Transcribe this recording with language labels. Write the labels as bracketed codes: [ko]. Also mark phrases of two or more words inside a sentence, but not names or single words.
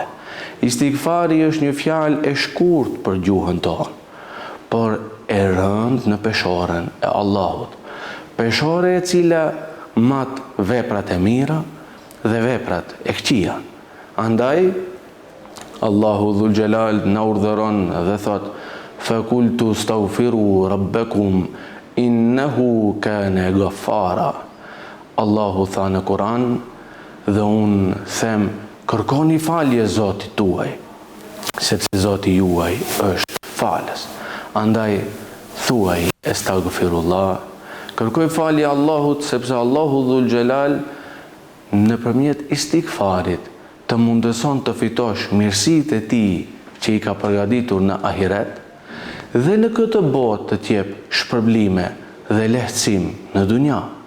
[sq] Istighfari është një fjalë e shkurtër për gjuhën tonë, por e rëndë në peshorën e Allahut. Peshore e cila mat veprat e mira dhe veprat e këqija. Andaj Allahu [ar] ذو الجلال [sq] na urdhëron dhe thot: [ar] "فقلت استغفروا ربكم إنه كان غفارا." [sq] Allahu tha në Kur'an dhe unë them: kërkoni falje Zotit tuaj, sepse Zoti juaj është falës. Andaj thuaj astaghfirullah, kërkoj falje Allahut, sepse Allahu [ar] ذو الجلال [sq] nëpërmjet istighfarit të mundëson të fitosh mirësitë e tij që I ka përgatitur në ahiret, dhe në këtë botë të t'jep shpërblime dhe lehtësim në dunja.